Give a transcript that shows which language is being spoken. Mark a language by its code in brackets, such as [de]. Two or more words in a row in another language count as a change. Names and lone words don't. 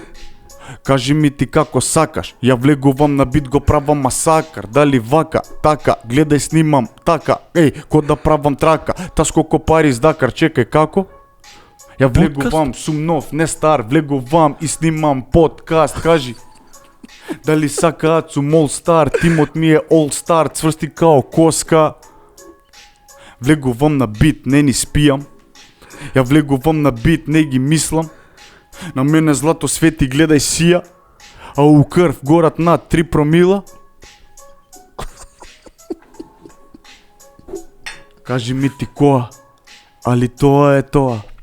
[mk] Кажи ми ти како сакаш, ја влегувам на бит, го правам масакар. Дали вака, така, гледај снимам, така, ко да правам трака. Таско ко Париз Дакар, чекај како? Ја влегувам, сум нов, не стар, влегувам и снимам подкаст, кажи. Дали сакаат сум [en] all star, [mk] тимот ми е [en] all star, [mk] цврсти као коска. Влегувам на бит, не ни спијам. Ја влегувам на бит, не ги мислам. На мене злато свети, гледај сија, а у крв горат над 3 промила. Кажи ми ти која, али тоа е тоа.